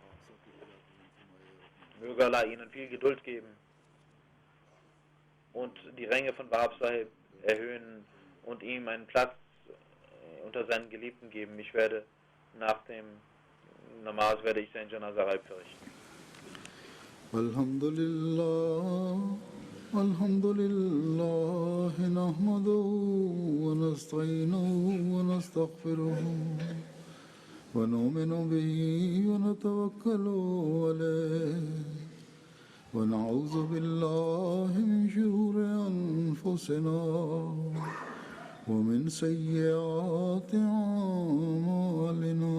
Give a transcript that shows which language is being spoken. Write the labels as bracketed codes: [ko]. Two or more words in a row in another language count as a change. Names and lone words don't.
[de] Möge Allah ihnen viel Geduld geben und die Ränge von Wahab Sahib erhöhen und ihm einen Platz unter seinen Geliebten geben. Ich werde nach dem Namaz sein Janaza verrichten. [ar] الحمد لله نحمده ونستعينه ونستغفره ونؤمن به ونتوكل عليه ونعوذ بالله من شرور أنفسنا ومن سيئات أعمالنا.